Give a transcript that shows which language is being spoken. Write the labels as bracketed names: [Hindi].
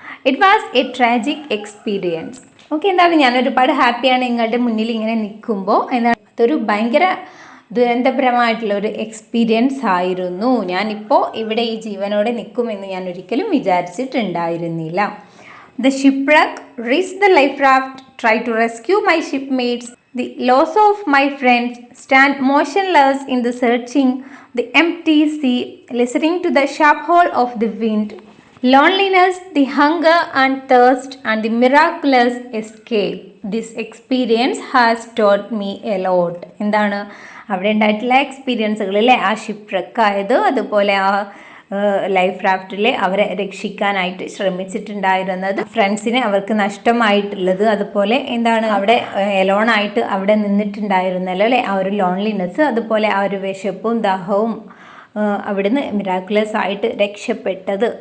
[English] It was a tragic experience. [Malayalam] Okay, എന്താണ് ഞാൻ ഒരുപാട് ഹാപ്പിയാണ് നിങ്ങളുടെ മുന്നിൽ ഇങ്ങനെ നിൽക്കുമ്പോൾ. എന്താണ് അതൊരു ഭയങ്കര ദുരന്തപരമായിട്ടുള്ള ഒരു എക്സ്പീരിയൻസ് ആയിരുന്നു. ഞാനിപ്പോൾ ഇവിടെ ഈ ജീവനോടെ നിൽക്കുമെന്ന് ഞാൻ ഒരിക്കലും വിചാരിച്ചിട്ടുണ്ടായിരുന്നില്ല. [English] The shipwreck, reached the life raft, try to rescue my shipmates. The loss of my friends, stand motionless in the searching, the empty sea, listening to the sharp howl of the wind. Loneliness, the hunger and thirst, and the miraculous escape. This experience has taught me a lot. [Malayalam] എന്താണ് അവിടെ ഉണ്ടായിട്ടുള്ള എക്സ്പീരിയൻസുകൾ അല്ലേ, ആ ഷിപ്പ്രക്ക് ആയത്, അതുപോലെ ആ life റാഫ്റ്റിൽ അവരെ രക്ഷിക്കാനായിട്ട് ശ്രമിച്ചിട്ടുണ്ടായിരുന്നത്, ഫ്രണ്ട്സിനെ അവർക്ക് നഷ്ടമായിട്ടുള്ളത്, അതുപോലെ എന്താണ് അവിടെ എലോണായിട്ട് അവിടെ നിന്നിട്ടുണ്ടായിരുന്നല്ലോ അല്ലേ, ആ ഒരു ലോൺലിനെസ്, അതുപോലെ ആ ഒരു വിശപ്പും ദാഹവും അവിടുന്ന് മിറാക്കുലസ് ആയിട്ട് രക്ഷപ്പെട്ടത്.